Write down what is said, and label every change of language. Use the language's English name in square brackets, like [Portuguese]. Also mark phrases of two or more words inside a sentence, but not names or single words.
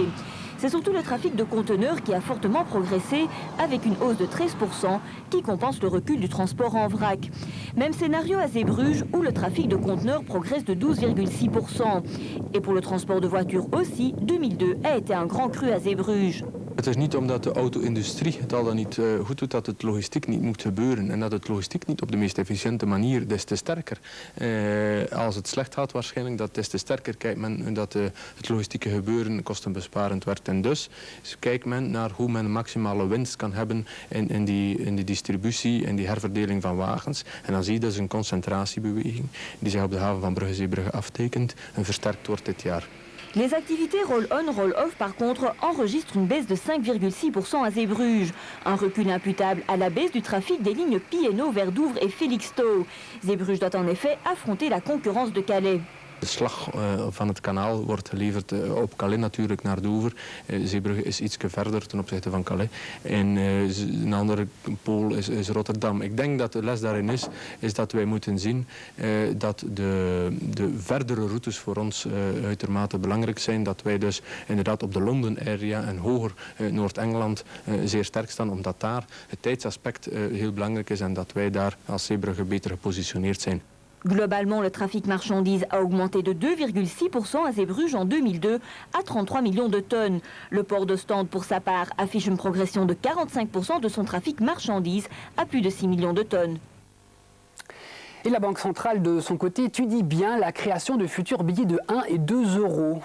[French] C'est surtout le trafic de conteneurs qui a fortement progressé avec une hausse de 13% qui compense le recul du transport en vrac. Même scénario à Zeebrugge où le trafic de conteneurs progresse de 12,6%. Et pour le transport de voitures aussi, 2002 a été un grand cru à Zeebrugge. [Dutch] Het is niet omdat de auto-industrie het al dan niet goed doet dat het logistiek niet moet gebeuren en dat het logistiek niet op de meest efficiënte manier des te sterker. Als het slecht gaat waarschijnlijk, dat des te sterker kijkt men dat het logistieke gebeuren kostenbesparend werkt. En dus kijkt men naar hoe men maximale winst kan hebben in die distributie en die herverdeling van wagens. En dan zie je dus een concentratiebeweging die zich op de haven van Brugge-Zeebrugge aftekent en versterkt wordt dit jaar. [French] Les activités roll-on, roll-off, par contre, enregistrent une baisse de 5,6% à Zeebrugge. Un recul imputable à la baisse du trafic des lignes P&O vers Douvres et Felixstowe. Zeebrugge doit en effet affronter la concurrence de Calais. [Dutch] De slag van het kanaal wordt geleverd op Calais natuurlijk naar Dover. Zeebrugge is iets verder ten opzichte van Calais. En een andere pool is Rotterdam. Ik denk dat de les daarin is dat wij moeten zien dat de verdere routes voor ons uitermate belangrijk zijn. Dat wij dus inderdaad op de London area en hoger Noord-Engeland zeer sterk staan. Omdat daar het tijdsaspect heel belangrijk is en dat wij daar als Zeebrugge beter gepositioneerd zijn. [French] Globalement, le trafic marchandises a augmenté de 2,6% à Zeebrugge en 2002 à 33 millions de tonnes. Le port d'Ostende, pour sa part, affiche une progression de 45% de son trafic marchandises à plus de 6 millions de tonnes. Et la Banque centrale, de son côté, étudie bien la création de futurs billets de 1 et 2 euros.